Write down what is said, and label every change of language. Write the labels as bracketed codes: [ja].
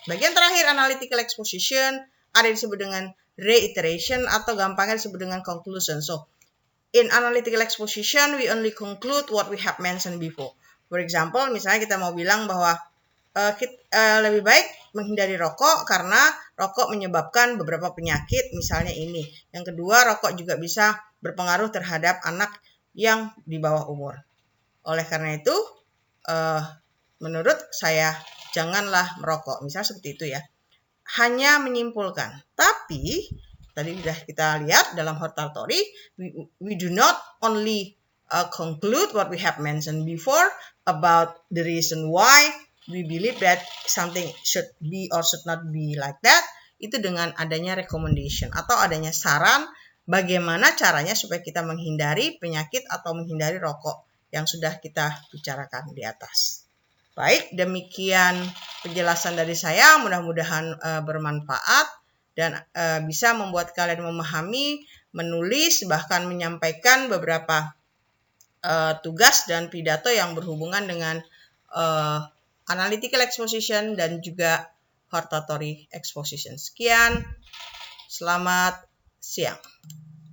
[id] Bagian terakhir, analytical exposition, ada disebut dengan reiteration atau gampangnya disebut dengan conclusion. [en] So, in analytical exposition, we only conclude what we have mentioned before. For example, [id] misalnya kita mau bilang bahwa lebih baik menghindari rokok karena rokok menyebabkan beberapa penyakit, misalnya ini. Yang kedua, rokok juga bisa berpengaruh terhadap anak yang di bawah umur. Oleh karena itu, menurut saya, janganlah merokok. Misalnya seperti itu ya. Hanya menyimpulkan. Tapi, tadi sudah kita lihat dalam hortatory, [en] we do not only conclude what we have mentioned before about the reason why we believe that something should be or should not be like that. [id] Itu dengan adanya recommendation atau adanya saran bagaimana caranya supaya kita menghindari penyakit atau menghindari rokok yang sudah kita bicarakan di atas. Baik, demikian penjelasan dari saya, mudah-mudahan bermanfaat dan bisa membuat kalian memahami, menulis, bahkan menyampaikan beberapa tugas dan pidato yang berhubungan dengan analytical exposition dan juga hortatory exposition. Sekian, selamat siang.